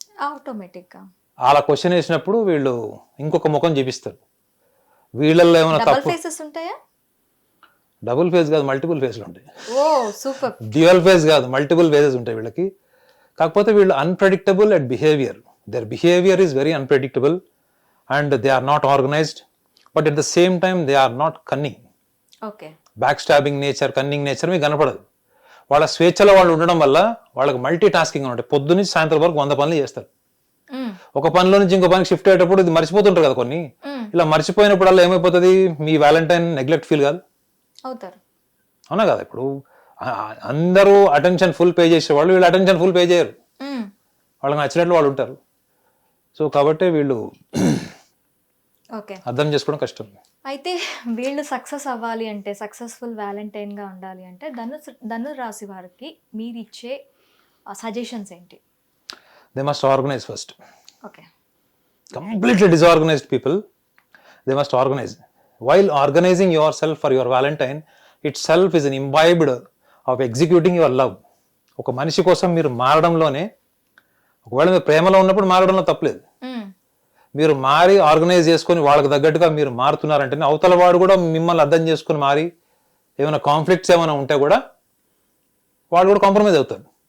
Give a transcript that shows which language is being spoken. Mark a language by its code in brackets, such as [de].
[te] ఆటోమేటిక్గా అలా క్వశ్చన్ వేసినప్పుడు వీళ్ళు ఇంకొక ముఖం చూపిస్తారు. వీళ్ళల్లో ఏమైనా తప్పు ఉంటాయా? డబుల్ ఫేజ్ కాదు, మల్టిపుల్ ఫేజ్లు ఉంటాయి. డ్యూయల్ ఫేజ్ కాదు, మల్టిపుల్ ఫేజెస్ ఉంటాయి వీళ్ళకి. కాకపోతే వీళ్ళు [en] Unpredictable at behaviour, their behavior is very unpredictable and they are not organized, but at the same time they are not cunning. [te] Okay. Back stabbing nature, cunning nature మీకు కనపడదు. వాళ్ళ స్వేచ్ఛలో వాళ్ళు ఉండడం వల్ల వాళ్ళకి మల్టీ టాస్కింగ్ ఉంటాయి. పొద్దు నుంచి సాయంత్రం వరకు 100 పనులు చేస్తారు. ఒక పనిలో నుంచి ఇంకో పనికి షిఫ్ట్ అయ్యేటప్పుడు ఇది మర్చిపోతుంటారు కదా కొన్ని. ఇలా మర్చిపోయినప్పుడల్లా ఏమైపోతుంది, మీ వ్యాలంటైన్ నెగ్లెక్ట్ ఫీల్ కాదు అవుతారు. అవునా కదా. ఇప్పుడు అందరూ అటెన్షన్ ఫుల్ పే చేసేవాళ్ళు, వీళ్ళు అటెన్షన్ ఫుల్ పే చేయరు, వాళ్ళకి నచ్చినట్లు వాళ్ళు ఉంటారు. సో కాబట్టి వీళ్ళు ఓకే, అర్థం చేసుకోవడం కష్టం. అయితే వీళ్ళు సక్సెస్ అవ్వాలి అంటే, సక్సెస్ఫుల్ వ్యాలంటైన్గా ఉండాలి అంటే ధను రాశి వారికి మీరు ఇచ్చే సజెషన్స్ ఏంటి? [en] They must organise first. [te] Okay. [en] Completely disorganized people, they must organize. While organizing yourself for your Valentine itself is an imbibed of executing your love. [te] ఒక మనిషి కోసం మీరు మారడంలోనే, ఒకవేళ మీరు ప్రేమలో ఉన్నప్పుడు మారడంలో తప్పలేదు. మీరు మారి ఆర్గనైజ్ చేసుకొని వాళ్ళకి తగ్గట్టుగా మీరు మారుతున్నారంటే అవతల వాడు కూడా మిమ్మల్ని అర్థం చేసుకుని మారి ఏమైనా కాన్ఫ్లిక్ట్స్ ఏమైనా ఉంటే కూడా వాళ్ళు కూడా కాంప్రమైజ్ అవుతారు.